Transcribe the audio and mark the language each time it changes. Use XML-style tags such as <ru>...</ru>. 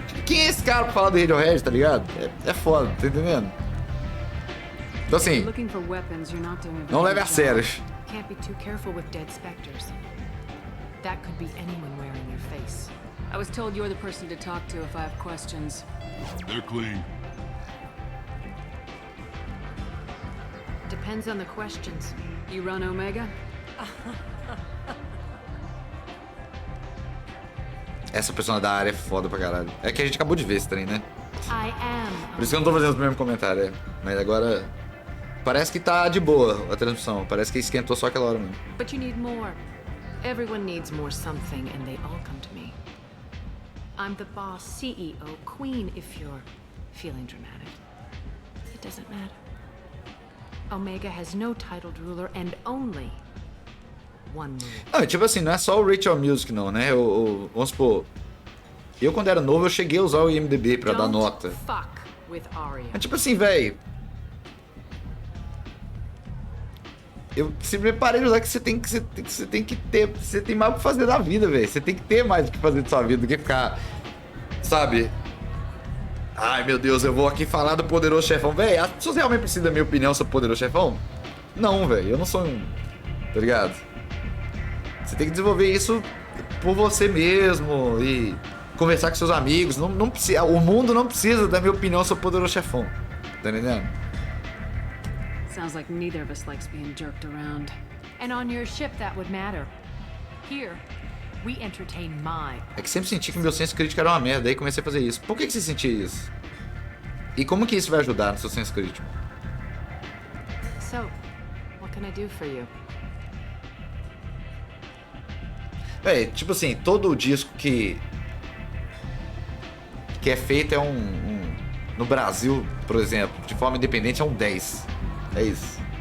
<pt>Quem é esse cara pra falar do Radiohead, tá ligado? É foda, tá entendendo? Então assim, não leve a sério.</pt> <en>Can't be too careful with dead specters. That could be anyone wearing your face. I was told you're the person to talk to if I have questions. They're clean. Depends on the questions. You run Omega?</en> <pt>Essa persona da área é foda pra caralho. É que a gente acabou de ver esse trem, né?</pt> <en>I am.</en> <pt>Por isso que eu não tô fazendo o mesmo comentário, Mas agora... Parece que tá de boa a transmissão. Parece que esquentou só aquela hora mesmo.</pt> <en>But you need more. Everyone needs more something, and they all come to me. I'm the boss, CEO, queen, if you're feeling dramatic. It doesn't matter. Omega has no titled ruler and only one rule.</en> <pt>Não, tipo assim, não é só o Rachel Music não, né? Vamos supor, eu quando era novo eu cheguei a usar o IMDb pra dar nota.</pt> <en>Fuck with Arya.</en> <pt>É tipo assim, velho. Eu sempre parei de usar que você tem que ter. Você tem mais o que fazer da vida, velho. Você tem que ter mais o que fazer da sua vida do que ficar. Sabe? Ai, meu Deus, eu vou aqui falar do Poderoso Chefão. Velho, as pessoas realmente precisam da minha opinião sobre o Poderoso Chefão? Não, velho. Eu não sou um. Tá ligado? Você tem que desenvolver isso por você mesmo e conversar com seus amigos. Não precisa, o mundo não precisa da minha opinião sobre o Poderoso Chefão. Tá entendendo?</pt> <en>Sounds like neither of us likes being jerked around. And on your ship, that would matter. Here, we entertain my...</en> <pt>É que sempre senti que meu senso crítico era uma merda, aí comecei a fazer isso. Por que você sentia isso? E como que isso vai ajudar no seu senso crítico?</pt> <en>So, what can I do for you?</en> <pt>Véi, tipo assim, todo disco que é feito é no Brasil, por exemplo, de forma independente, é um 10. É isso.</pt>